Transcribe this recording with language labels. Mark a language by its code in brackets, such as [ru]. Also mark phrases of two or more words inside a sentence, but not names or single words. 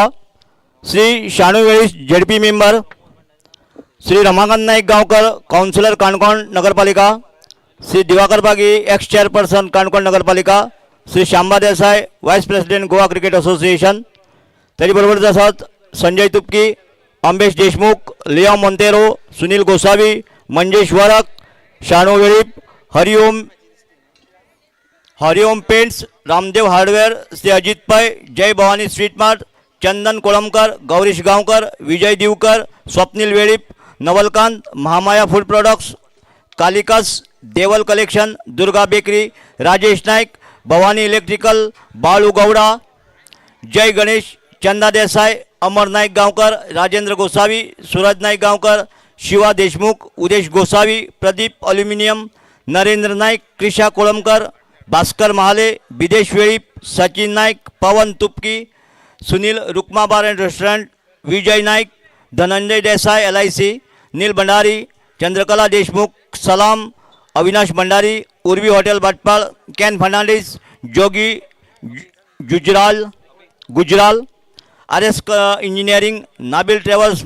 [kok] श्री शाणू वेळीस [en] ZP member, [kok] श्री रमाकांत नाईक गांवकर कावन्सिलर काणकोण नगरपालिका, श्री दिवाकर बागी [en] ex chairperson [kok] काणकोण नगरपालिका, श्री शांबा देसाय [en] vice president [kok] गोवा क्रिकेट असोसिएशन, तेजे बरोबर आसात संजय तुपकी, अमरेश देशमुख, लिया मोंतेरो, सुनील गोसावी, मंजेश वरक, शाणू वेळीप, हरिओम पेंट्स, रामदेव हार्डवेअर, श्री अजित पै, जय भवानी स्वीट मार्ट, चंदन कोळमकर, गौरीश गांवकर, विजय दिवकर, स्वप्नील वेळीप, नवलकांत, महामाया फूड प्रोडक्ट्स, कालिकास, देवल कलेक्शन, दुर्गा बेकरी, राजेश नाईक, भवानी इलेक्ट्रिकल, बाळू गौडा, जय गणेश, चंदा देसाय, अमर नाईक गांवकर, राजेंद्र गोसावी, सूरज नाईक गांवकर, शिवा देशमुख, उदेश गोसावी, प्रदीप अल्युमिनियम, नरेंद्र नाईक, क्रिशा कोळमकर, भास्कर महाले, बिदेश वेळीप, सचिन नाईक, पवन तुपकी, सुनील रुक्मा बार अँड रेस्टॉरंट, विजय नाईक, धनंजय देसाई LIC, नील भंडारी, चंद्रकला देशमुख, सलाम, अविनाश भंडारी, उर्वी हॉटेल भटपाळ, कॅन फर्नांडिस, जोगी गुजराल, RS इंजिनियरिंग, नाबिल ट्रॅव्हल्स